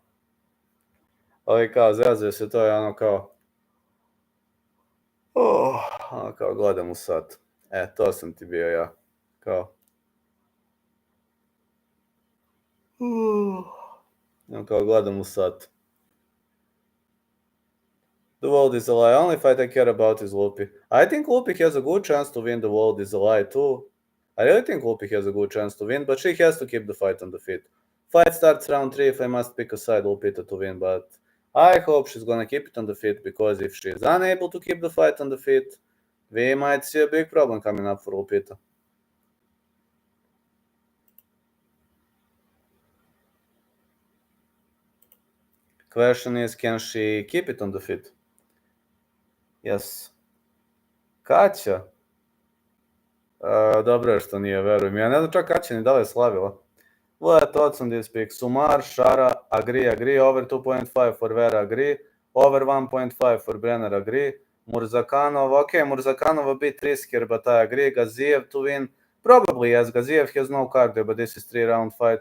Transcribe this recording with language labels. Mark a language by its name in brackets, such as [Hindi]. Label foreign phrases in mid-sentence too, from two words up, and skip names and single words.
[Serbian] Ali kao, zrazio se, to je ono kao... ono kao, gledam u sat. To sam ti bio ja. Kao... ono kao, gledam u sat. [English] The world is a lie. Only fight I care about is Lupi. I think Lupi has a good chance to win. The world is a lie too. I really think Lupi has a good chance to win, but she has to keep the fight on the feet. Fight starts round 3. If I must pick a side, Lupita to win, but I hope she's gonna keep it on the feet, because if she is unable to keep the fight on the feet, we might see a big problem coming up for Lupita. Question is, can she keep it on the feet? Yes. [Serbian] Kaća? Dobro je što nije, verujem. Ja ne znam čak Kaća ni da li je slavila. [English] Let odds on this pick. Sumar, Shara, agree. Over 2.5 for Vera, agree. Over 1.5 for Brenner, agree. Murzakanov, okay, Murzakanov a bit riskier, but I agree. Gaziev to win. Probably, yes. Gaziev has no cardio, but this is 3-round fight.